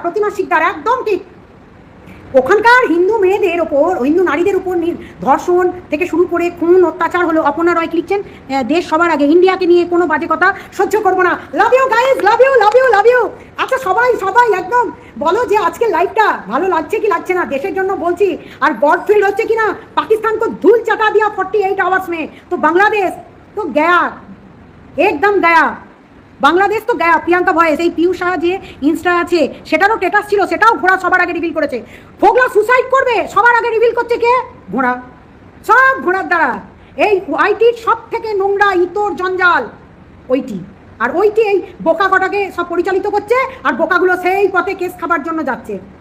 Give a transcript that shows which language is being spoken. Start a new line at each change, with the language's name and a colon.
Bangla: প্রতিমা শিকদার, একদম ঠিক। ওখানকার হিন্দু মেয়েদের ওপর, হিন্দু নারীদের উপর ধর্ষণ থেকে শুরু করে খুন অত্যাচার হলো। অপর্ণা রয় লিখছেন দেশ সবার আগে, ইন্ডিয়াকে নিয়ে কোনো বাজে কথা সহ্য করবো না।
English: love you guys, love you
Bangla: love you love you. আচ্ছা সবাই সবাই একদম বলো যে আজকে লাইভটা ভালো লাগছে কি লাগছে না, দেশের জন্য বলছি। আর গড ফিল হচ্ছে কিনা, পাকিস্তান
Hindi: को धूल चटा दिया 48 आवर्स में, तो बांग्लादेश तो गया, एकदम गया।
Bangla: বাংলাদেশ তো গায়া। প্রিয়াঙ্কা ভয়েস, এই পিউ শাহ যে ইনস্টা আছে সেটারও স্ট্যাটাস ছিল, সেটাও ঘোড়া সবার আগে রিভিল করেছে। ফোগলা সুসাইড করবে সবার আগে রিভিল করছে কে? ঘোড়া। সব ঘোড়ার দ্বারা। এই ওইটির সব থেকে নোংরা ইতর জঞ্জাল ওইটি। আর ওইটি এই বোকা কটাকে সব পরিচালিত করছে, আর বোকাগুলো সেই পথে কেস খাবার জন্য যাচ্ছে।